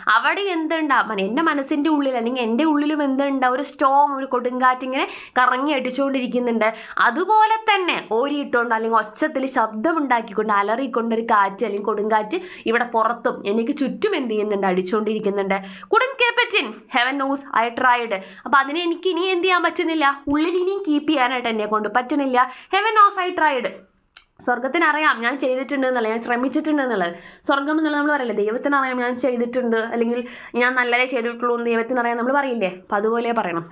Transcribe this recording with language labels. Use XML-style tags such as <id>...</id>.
<ml>അവിടെ എന്തുണ്ടാവും, എൻ്റെ മനസ്സിൻ്റെ ഉള്ളിൽ അല്ലെങ്കിൽ എൻ്റെ ഉള്ളിലും എന്തുണ്ടാവും, ഒരു സ്റ്റോം, ഒരു കൊടുങ്കാറ്റ് ഇങ്ങനെ കറങ്ങി അടിച്ചുകൊണ്ടിരിക്കുന്നുണ്ട്. അതുപോലെ തന്നെ ഓരിയിട്ടുകൊണ്ട് അല്ലെങ്കിൽ ഒച്ചത്തിൽ ശബ്ദമുണ്ടാക്കിക്കൊണ്ട് അലറിക്കൊണ്ടൊരു കാറ്റ് അല്ലെങ്കിൽ കൊടുങ്കാറ്റ് ഇവിടെ പുറത്തും എനിക്ക് ചുറ്റും എന്ത് ചെയ്യുന്നുണ്ട്, അടിച്ചുകൊണ്ടിരിക്കുന്നുണ്ട്.</ml> <en>couldn't keep it in, heaven knows I tried.</en> <ml>അപ്പോൾ അതിനെ എനിക്ക് ഇനി എന്ത് ചെയ്യാൻ പറ്റുന്നില്ല, ഉള്ളിൽ ഇനിയും കീപ്പ് ചെയ്യാനായിട്ട് എന്നെ കൊണ്ട് പറ്റുന്നില്ല.</ml> <en>heaven knows I tried.</en> <ml>സ്വർഗത്തിനറിയാം ഞാൻ ചെയ്തിട്ടുണ്ട് എന്നുള്ളത്, ഞാൻ ശ്രമിച്ചിട്ടുണ്ട് എന്നുള്ളത്. സ്വർഗം എന്നുള്ളത് നമ്മൾ പറയില്ലേ, ദൈവത്തിനറിയാം ഞാൻ ചെയ്തിട്ടുണ്ട് അല്ലെങ്കിൽ ഞാൻ നല്ലതേ ചെയ്തിട്ടുള്ളൂ എന്ന് ദൈവത്തിനറിയാം നമ്മൾ പറയില്ലേ, അപ്പം അതുപോലെ പറയണം.</ml>